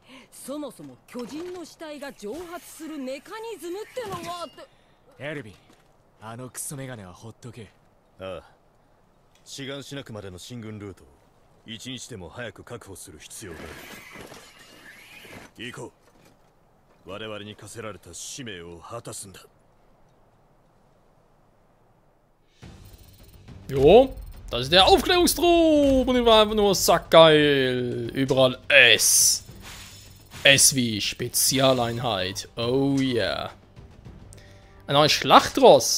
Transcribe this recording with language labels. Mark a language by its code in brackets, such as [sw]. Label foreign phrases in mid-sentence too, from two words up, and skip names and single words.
[ja] そもそも巨人の死体が蒸発するメカニズムってのはって。エルヴィン、あのクソメガネはほっとけ。ああ。志願しなくまでの進軍ルートを一日でも早く確保する必要がある。行こう。我々に課せられた使命を果たすんだ。 [de] Jo. Das ist der Aufklärungstrupp und überall einfach nur sackgeil. Überall S. S wie Spezialeinheit. [en] Oh yeah. [de] Ein neues Schlachtross.